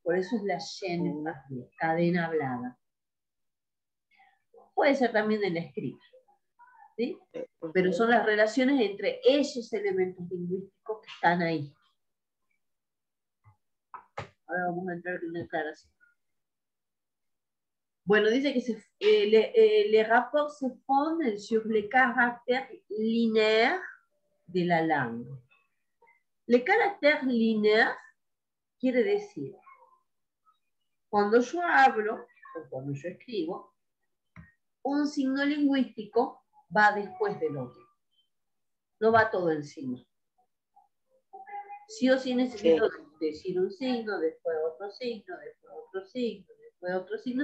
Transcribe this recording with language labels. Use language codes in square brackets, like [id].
[es] Por eso es la llene, cadena hablada. Puede ser también el escrito, ¿sí? Pero son las relaciones entre esos elementos lingüísticos que están ahí. Ahora vamos a entrar en una aclaración. Bueno, dice que [fr] les rapports se fondent sur les caractères linéaires de la langue. Les caractères linéaires [es] quiere decir, cuando yo hablo o cuando yo escribo, un signo lingüístico va después del otro. No va todo encima. Sí o sí necesito decir un signo, después otro signo, después otro signo, después otro signo.